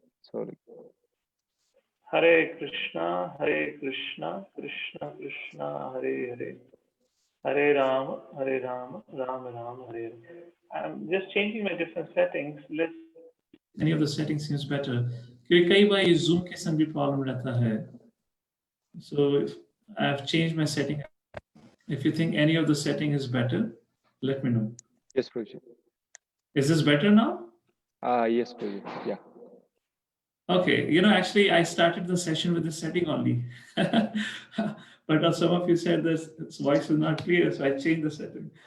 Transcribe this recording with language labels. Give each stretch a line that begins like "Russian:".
English: Sorry. Hare Krishna, Krishna Krishna, Hare Hare, Hare Rama, Rama Rama, Hare Hare. I'm just changing my different settings. Let's. Any of the settings seems better.
Hindi: क्योंकि कई बार ये zoom के संग भी problem रहता है.
English: So I have changed my setting. If you think any of the setting is better, let me know. Yes, Prabhuji. Is this better now? Yes, Prabhuji. Yeah. Okay, actually I started the session with the setting only. But some of you said this voice is not clear, so I changed the setting.